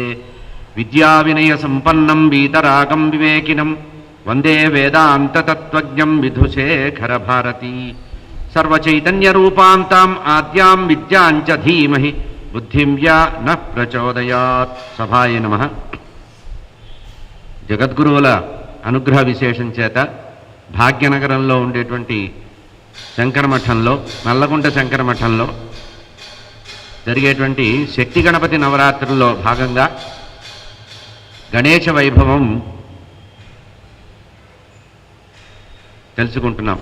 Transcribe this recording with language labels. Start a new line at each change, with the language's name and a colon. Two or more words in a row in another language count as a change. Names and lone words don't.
Sanskrit: विद्याविनयसम्पन्नं वीतरागं विवेकिनं वन्दे वेदान्ततत्त्वज्ञं विधुशेखरभारती। सर्वचैतन्यरूपान्ताम् आद्यां विद्यां च धीमहि बुद्धिं या न प्रचोदयात्। सभाय नमः।
Telugu: జగద్గురువుల అనుగ్రహ విశేషం చేత భాగ్యనగరంలో ఉండేటువంటి శంకరమఠంలో నల్లగుంట శంకరమఠంలో జరిగేటువంటి శక్తి గణపతి నవరాత్రుల్లో భాగంగా గణేశ వైభవం తెలుసుకుంటున్నాం.